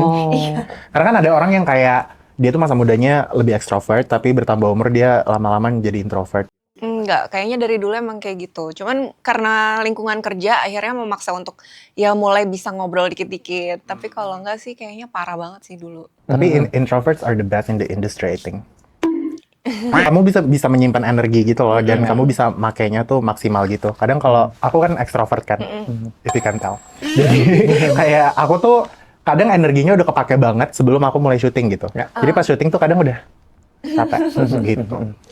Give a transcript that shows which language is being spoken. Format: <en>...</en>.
<id>Oh. Karena kan ada orang yang kayak dia tuh masa mudanya lebih extrovert, tapi bertambah umur dia lama-lama jadi introvert. Enggak, kayaknya dari dulu emang kayak gitu. Cuman karena lingkungan kerja akhirnya memaksa untuk ya mulai bisa ngobrol dikit-dikit. Tapi kalau enggak sih kayaknya parah banget sih dulu.</id> <en>Tapi introverts are the best in the industry, I think.</en> <id>Kamu bisa menyimpan energi gitu loh, dan kamu bisa makainya tuh maksimal gitu. Kadang kalau aku kan extrovert kan,</id> <en>if you can tell.</en> <id>Jadi kayak aku tuh kadang energinya udah kepake banget sebelum aku mulai syuting gitu. Jadi pas syuting tuh kadang udah capek gitu.</id>